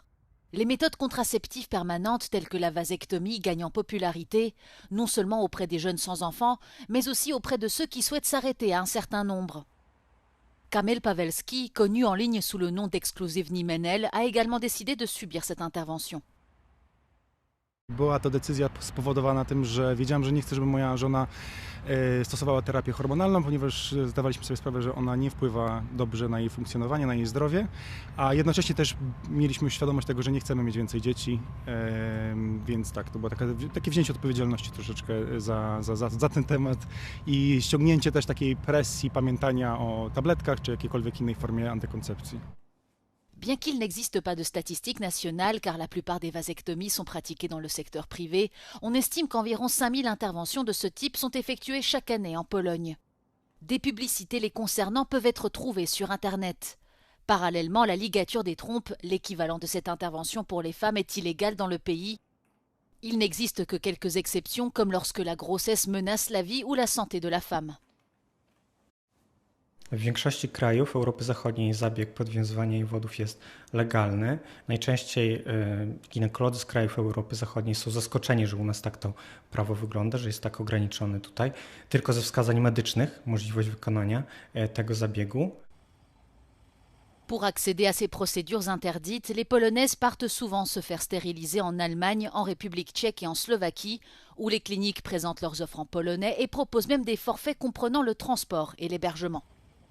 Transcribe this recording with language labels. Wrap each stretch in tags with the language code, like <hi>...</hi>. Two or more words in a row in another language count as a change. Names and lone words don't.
<fr>Les méthodes contraceptives permanentes telles que la vasectomie gagnent en popularité, non seulement auprès des jeunes sans enfants, mais aussi auprès de ceux qui souhaitent s'arrêter à un certain nombre. Kamil Pawelski, connu en ligne sous le nom d'Exclusivny Menel, a également décidé de subir cette intervention.</fr> <pl>Była to decyzja spowodowana tym, że wiedziałem, że nie chcę, żeby moja żona stosowała terapię hormonalną, ponieważ zdawaliśmy sobie sprawę, że ona nie wpływa dobrze na jej funkcjonowanie, na jej zdrowie, a jednocześnie też mieliśmy świadomość tego, że nie chcemy mieć więcej dzieci, więc tak, to było takie wzięcie odpowiedzialności troszeczkę za ten temat i ściągnięcie też takiej presji pamiętania o tabletkach czy jakiejkolwiek innej formie antykoncepcji.</pl> <fr>Bien qu'il n'existe pas de statistiques nationales, car la plupart des vasectomies sont pratiquées dans le secteur privé, on estime qu'environ 5000 interventions de ce type sont effectuées chaque année en Pologne. Des publicités les concernant peuvent être trouvées sur Internet. Parallèlement, la ligature des trompes, l'équivalent de cette intervention pour les femmes, est illégale dans le pays. Il n'existe que quelques exceptions, comme lorsque la grossesse menace la vie ou la santé de la femme.</fr> <pl>W większości krajów Europy Zachodniej zabieg podwiązywania jej wodów jest legalny. Najczęściej ginekolodzy z krajów Europy Zachodniej są zaskoczeni, że u nas tak to prawo wygląda, że jest tak ograniczone tutaj. Tylko ze wskazań medycznych możliwość wykonania tego zabiegu.</pl> <fr>Pour accéder à ces procédures interdites, les Polonaises partent souvent se faire stériliser en Allemagne, en République tchèque et en Slovaquie, où les cliniques présentent leurs offres en polonais et proposent même des forfaits comprenant le transport et l'hébergement.</fr>